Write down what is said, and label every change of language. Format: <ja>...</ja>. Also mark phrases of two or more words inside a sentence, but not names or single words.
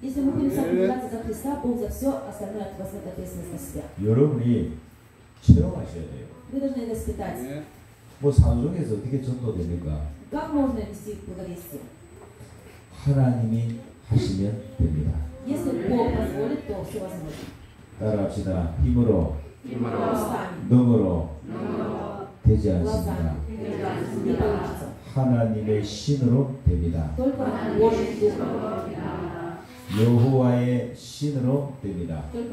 <ko>여러분이 체험하셔야 돼요. 뭐 산속에서 어떻게 전도됩니까? 하나님이 하시면 됩니다.</ko> <ru>Если Бог позволит, то все возможно.</ru> <ko>따라합시다. 힘으로, 능으로 되지 않습니다. 하나님의 신으로 됩니다. 여호와의 신으로 됩니다.</ko>